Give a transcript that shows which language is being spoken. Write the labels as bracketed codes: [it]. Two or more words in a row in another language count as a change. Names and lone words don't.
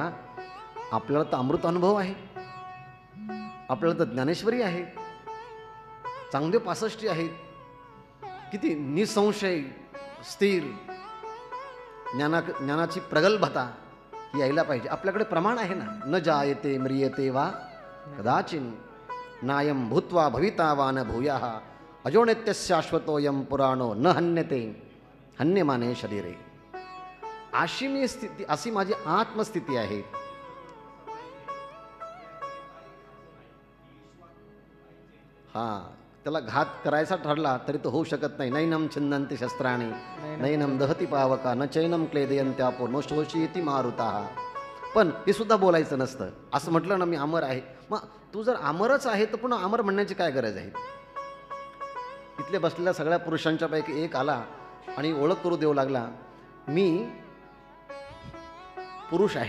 [mr] आपल्याला तर अमृत अनुभव आहे, आपल्याला तर ज्ञानेश्वरी आहे, चांगले 65 आहेत, किती निसंशय स्थिर ज्ञानाची प्रगल्भता ही यायला पाहिजे. आपल्याकडे प्रमाण आहे ना, [sa] न जायते म्रियते वा कदाचिन नायम भूत्वा भविता वा न भूयाः अजोनित्य शाश्वतोयम पुराणो न हन्यते हन्यमाने शरीरे. [mr] अशी मी स्थिती, अशी माझी आत्मस्थिती आहे. हा, त्याला घात करायचा ठरला तरी तो होऊ शकत नाही. [sa] नैनम छिन्नन्ति शस्त्राणि नैनम दहती पावका न चैनम क्लेदयन्त्यापो नो शोषयति मारुताः. [mr] पण हे सुद्धा बोलायचं नसतं. असं म्हटलं ना, मी अमर आहे, मग तू जर अमरच आहे तर पुन्हा अमर म्हणण्याची काय गरज आहे? इथले बसलेल्या सगळ्या पुरुषांच्या पैकी एक आला आणि ओळख करू देऊ लागला, मी पुरुष आहे.